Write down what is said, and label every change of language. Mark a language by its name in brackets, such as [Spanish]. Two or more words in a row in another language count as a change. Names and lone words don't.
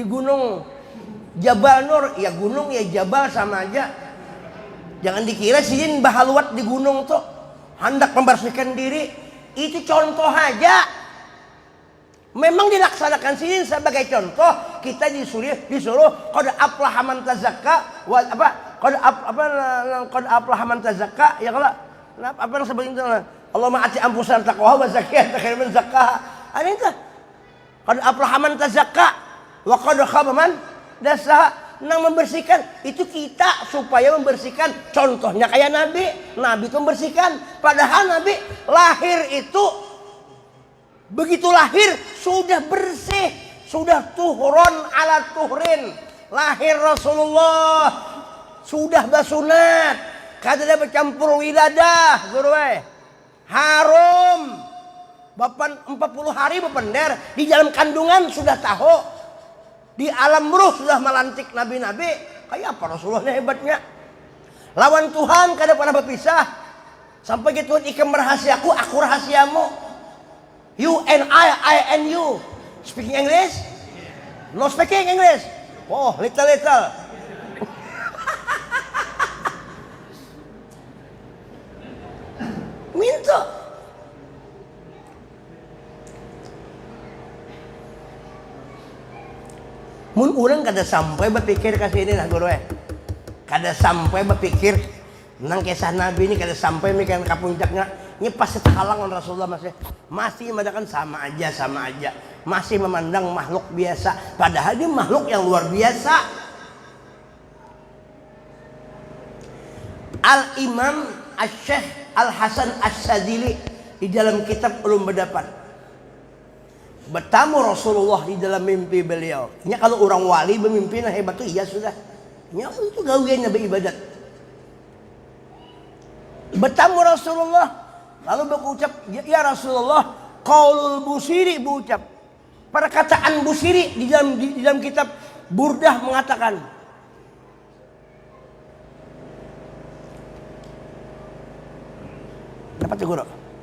[Indonesian] Di gunung Jabal Nur, ya gunung ya jabal sama aja. [Banjar] Jangan dikira sidin bahaluat di gunung tuh hendak membersihkan diri. [Indonesian] Itu contoh aja. Memang dilaksanakan sidin sebagai contoh. Kita disuruh [Arabic] قد أفلح من تزكى و apa? قد أفلح من تزكى [Indonesian] ya kalau apa yang sebutnya [Arabic] اللهم آت أنفسنا تقواها و زكها خير من زكاها. [Indonesian] Ada itu. [Arabic] قد أفلح من تزكى وقد خاب من دساها. [Banjar] Nang membersihkan itu kita supaya membersihkan, contohnya kayak Nabi itu membersihkan. [Indonesian] Padahal Nabi lahir itu begitu lahir sudah bersih, sudah [Arabic] طهر على طهر. [Banjar] Lahir Rasulullah sudah basunat, kada ada bercampur wiladah, guru harum. [Indonesian] Bapak 40 hari bepender di dalam kandungan sudah tahu. Di alam ruh sudah melantik nabi-nabi. Kayak apa Rasulullah hebatnya. [Banjar] Lawan Tuhan kada pernah berpisah. Sampai gitu Tuhan ikam rahasiaku, aku rahasiamu. [English] You and I and you. Speaking English? No speaking English. Oh, little. [Indonesian] Minta. [Banjar] Mun urang kada sampai berpikir ke sini lah guru kada sampai berpikir nang kisah Nabi ini kada sampai mikir ke puncaknya ini pasti terhalang oleh Rasulullah masih mengatakan sama aja masih memandang makhluk biasa padahal dia makhluk yang luar biasa. [Indonesian] Al-Imam Asy-Syaikh Al-Hasan Asy-Syadzili di dalam kitab Ulum Berdapat bertamu Rasulullah di dalam mimpi beliau. Ini kalau orang wali bermimpi nah hebat tuh iya sudah. Ini itu gawiannya beribadat. Bertamu Rasulullah lalu berucap ya Rasulullah qaulul Busiri berucap. Perkataan Busiri di dalam kitab Burdah mengatakan dapat ya guru?